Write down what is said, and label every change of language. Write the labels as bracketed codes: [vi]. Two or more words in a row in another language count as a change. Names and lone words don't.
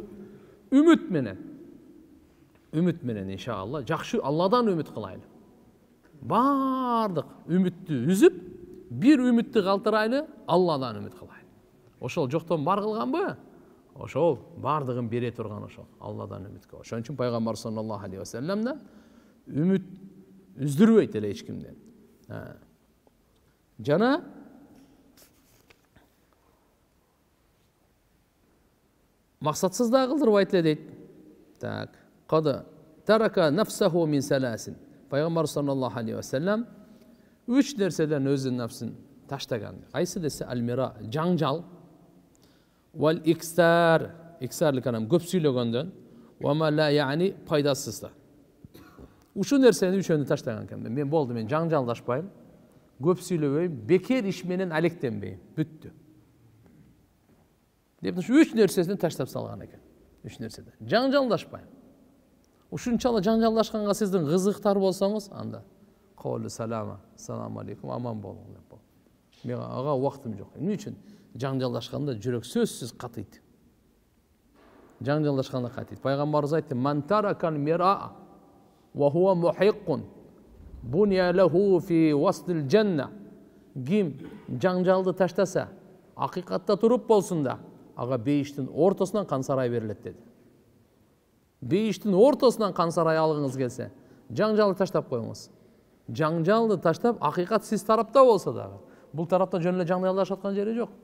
[ky] Үмүт менен иншалла жакшы Алладан үмүт кылайлы. Бардык үмүттү үзүп, бир үмүттү калтырайлы, Алладан үмүт кылайлы. Ошол жоктон бар кылганбы? Ошол бардыгын бере турган ошол Алладан үмүткө. Ошон үчүн пайгамбар [ar] صلى الله عليه وسلم [ky] да үмүт үздүрбөйт эле эч кимден. Жана максатсыз да кылдырбайт эле дейт. Так, [ar] قد ترك نفسه من ثلاث. [ky] Пайгамбар [ar] صلى الله عليه وسلم [ky] 3 нерседен өзүнүн нафсын таштаган. Кайсы десе алмира, жаңжал, вал икстар, икстарлык анам көп сүйлөгөндөн, [ar] وما لا يعني [ky] пайдасыз да. Ушул нерсени үчөөнү таштаган экенмин. Мен болду, мен жаңжалдашпайм, көп сүйлөбөйм, бекер иш менен алектенбейм. Бүттү. Деп үч нерсесин таштап салган экен. Үч нерседен. Жаңжалдашпайм. Ушунчалык жаңжалдашканга сиздин кызыктар болсоңуз, анда [ar] قالوا سلاما, السلام عليكم, [ky] аман болуң деп бол. Мен ага убактым жок. Эмне үчүн? Жаңжалдашканда жүрөк сөзсүз катыйт. Жаңжалдашканда катыйт. Пайгамбарыбыз айтты: [ar] "من ترك المراء وهو محق بني له في وسط الجنة." [ky] Ким жаңжалды таштаса, акыйкатта туруп болсун да, ага бейиштин ортосунан кан сарай берилет деди. Бейиштин ортосунан кан сарай алгыңыз келсе, жаңжалды таштап коюңуз. Жаңжалды таштап, акыйкат сиз тарапта болсо дагы, бул тарапта жөн эле жаңжалдашып аткан жери жок.